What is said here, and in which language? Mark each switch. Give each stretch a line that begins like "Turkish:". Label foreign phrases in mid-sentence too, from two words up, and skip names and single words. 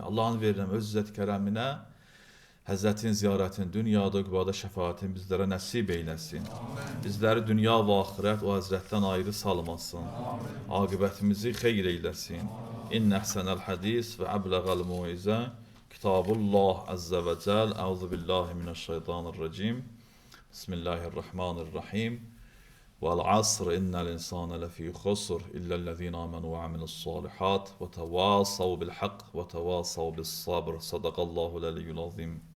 Azerbaijani: Allahın verirəm öz izzət kərəminə, Həzrətin ziyarətin dünyada, qübada şəfaətin bizlərə nəsib eyləsin. Bizləri dünya və axirət o Həzrətdən ayrı salmasın. Aqibətimizi xeyr eyləsin.
Arabic: إن أحسن الحديث وأبلغ الموعظة كتاب الله عز وجل. أعوذ بالله من الشيطان الرجيم. بسم الله الرحمن الرحيم. وَالْعَصْرِ إِنَّ الْإِنسَانَ لَفِي خُسْرٍ إِلَّا الَّذِينَ آمَنُوا وَعَمِلُوا الصَّالِحَاتِ وَتَوَاصَوْا بِالْحَقِّ وَتَوَاصَوْا بِالصَّبْرِ صدق الله العلي العظيم.